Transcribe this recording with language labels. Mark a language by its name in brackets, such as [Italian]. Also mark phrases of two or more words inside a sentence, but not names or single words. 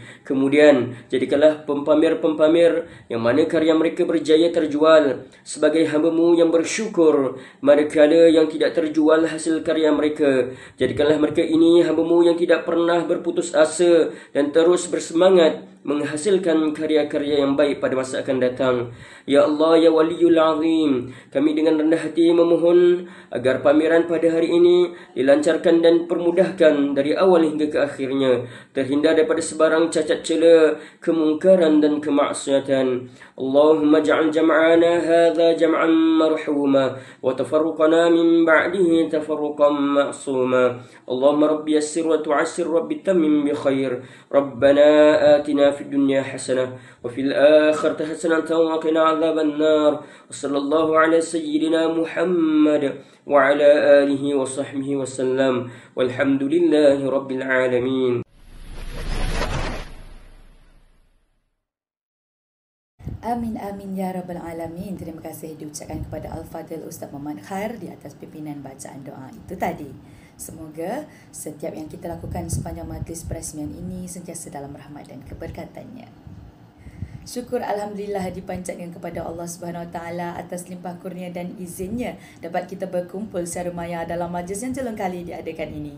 [Malay] Kemudian, jadikanlah pempamer-pempamer yang mana karya mereka berjaya terjual sebagai hamba-Mu yang bersyukur manakala yang tidak terjual hasil karya mereka. Jadikanlah mereka ini hamba-Mu yang tidak pernah berputus asa dan terus bersemangat menghasilkan karya-karya yang baik pada masa akan datang. [Arabic] يا الله، يا ولي العظيم, [Malay] kami dengan rendah hati memohon agar pameran pada hari ini dilancarkan dan permudahkan dari awal hingga ke akhirnya, terhindar daripada sebarang cacat cela, kemungkaran dan kemaksiatan. [Arabic] اللهم اجعل جمعنا هذا جمعا مرحوما وتفرقنا من بعده تفرقا معصوما. اللهم ربي يسر وتعسر ربي تمم بخير. ربنا آتنا في الدنيا حسنة وفي الآخرة حسنة وقنا عذاب النار وصلى الله على سيدنا محمد وعلى آله وصحبه وسلم والحمد لله رب العالمين. آمين آمين يا رب العالمين. [Malay] Terima kasih diucapkan kepada Al-Fadhil Ustaz Muhammad Khair di atas pimpinan bacaan doa itu tadi. Semoga setiap yang kita lakukan sepanjang majlis perasmian ini sentiasa dalam rahmat dan keberkatannya. Syukur alhamdulillah dipanjatkan kepada Allah [Arabic] سبحانه وتعالى [Malay] atas limpah kurnia dan izinnya dapat kita berkumpul secara maya dalam majlis yang jelong kali diadakan ini.